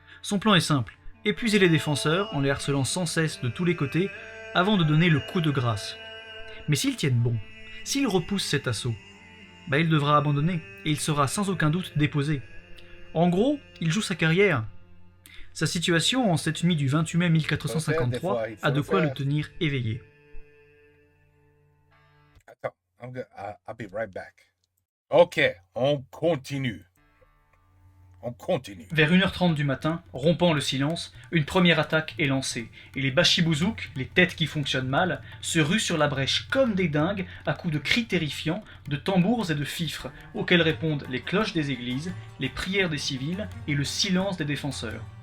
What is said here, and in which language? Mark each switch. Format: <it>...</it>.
<fr>Son plan est simple, épuiser les défenseurs en les harcelant sans cesse de tous les côtés avant de donner le coup de grâce. Mais s'ils tiennent bon, s'ils repoussent cet assaut, il devra abandonner, et il sera sans aucun doute déposé. En gros, il joue sa carrière. Sa situation en cette nuit du 28 mai 1453 a de quoi le tenir éveillé. Attends,</fr> <en>I'll be right back.</en> <fr>Ok, on continue. Vers 1h30 du matin, rompant le silence, une première attaque est lancée, et les bashibouzouk, les têtes qui fonctionnent mal, se ruent sur la brèche comme des dingues à coups de cris terrifiants, de tambours et de fifres, auxquels répondent les cloches des églises, les prières des civils et le silence des défenseurs.</fr>